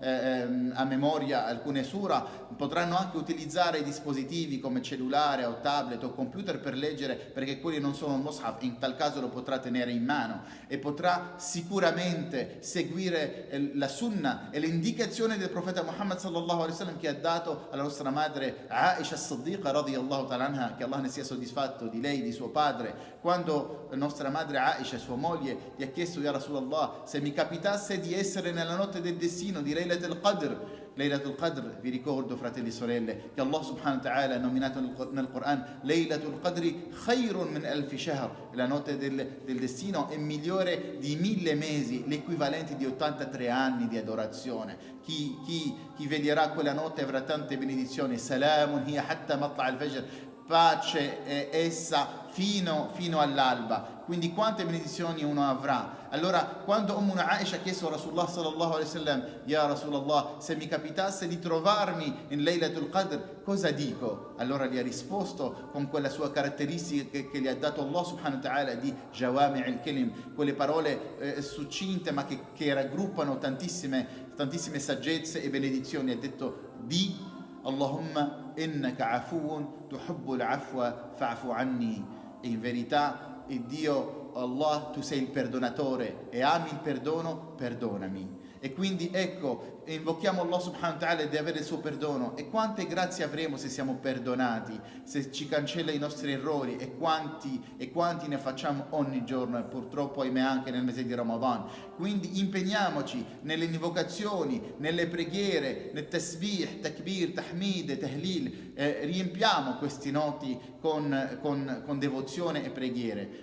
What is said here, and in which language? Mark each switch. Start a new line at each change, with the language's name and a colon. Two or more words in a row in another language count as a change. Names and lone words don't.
Italian: a memoria alcune sura, potranno anche utilizzare i dispositivi come cellulare o tablet o computer per leggere, perché quelli non sono un mushaf, in tal caso lo potrà tenere in mano e potrà sicuramente seguire la sunnah e le indicazioni del profeta Muhammad
Arabic: صلى الله عليه وسلم,
Italian: che ha dato alla nostra madre Aisha as-Siddiqa
Arabic: رضي الله تعالى عنها,
Italian: che Allah ne sia soddisfatto di lei, di suo padre, quando la nostra madre Aisha, sua moglie, gli ha chiesto:
Arabic: يا رسول الله,
Italian: se mi capitasse di essere nella notte del destino di
Arabic: ليلة القدر. ليلة القدر,
Italian: vi ricordo, fratelli e sorelle, che Allah
Arabic: سبحانه وتعالى
Italian: ha nominato nel Quran
Arabic: ليلة القدر خير من ألف شهر,
Italian: la notte del destino è migliore di 1000 mesi, l'equivalente di 83 anni di adorazione. Chi veglierà quella notte avrà tante benedizioni.
Arabic: سلام هي حتى مطلع الفجر,
Italian: pace è essa fino all'alba. Quindi quante benedizioni uno avrà. Allora, quando Aisha ha chiesto a Rasulullah
Arabic: صلى الله عليه وسلم: يا رسول الله,
Italian: se mi capitasse di trovarmi in
Arabic: ليلة القدر,
Italian: cosa dico? Allora gli ha risposto con quella sua caratteristica che gli ha dato Allah
Arabic: سبحانه وتعالى
Italian: di
Arabic: جوامع الكلم,
Italian: quelle parole succinte ma che raggruppano tantissime saggezze e benedizioni. Ha detto: di
Arabic: اللهم إنك عفو تحب العفو فاعف عني.
Italian: E in verità, Dio Allah, tu sei il perdonatore e ami il perdono, perdonami. E quindi ecco, invochiamo Allah
Arabic: سبحانه وتعالى
Italian: di avere il suo perdono. E quante grazie avremo se siamo perdonati, se ci cancella i nostri errori, e quanti ne facciamo ogni giorno, e purtroppo ahimè anche nel mese di Ramadan. Quindi impegniamoci nelle invocazioni, nelle preghiere, nel
Arabic: تسبيح، تكبير، تحميد، تهليل,
Italian: riempiamo questi noti con devozione e preghiere.